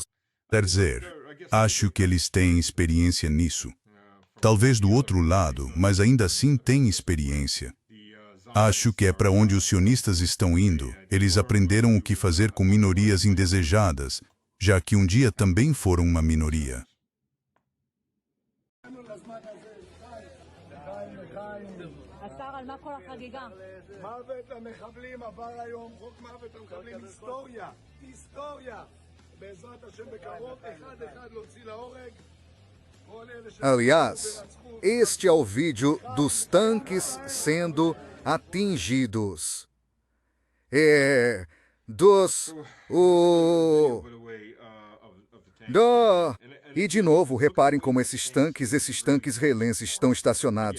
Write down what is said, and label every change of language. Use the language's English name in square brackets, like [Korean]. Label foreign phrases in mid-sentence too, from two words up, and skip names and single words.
[Portuguese] Quer dizer, acho que eles têm experiência nisso. Talvez do outro lado, mas ainda assim têm experiência. Acho que é para onde os sionistas estão indo. Eles aprenderam o que fazer com minorias indesejadas, já que um dia também foram uma minoria. [Hebrew] השר, על מה כל החגיגה? מוות למחבלים עבר היום, חוק מוות למחבלים, היסטוריה, היסטוריה. בעזרת השם בקרוב, אחד להוציא להורג. [Portuguese] Aliás, este é o vídeo dos tanques sendo atingidos. E de novo, reparem como esses tanques relenses estão estacionados.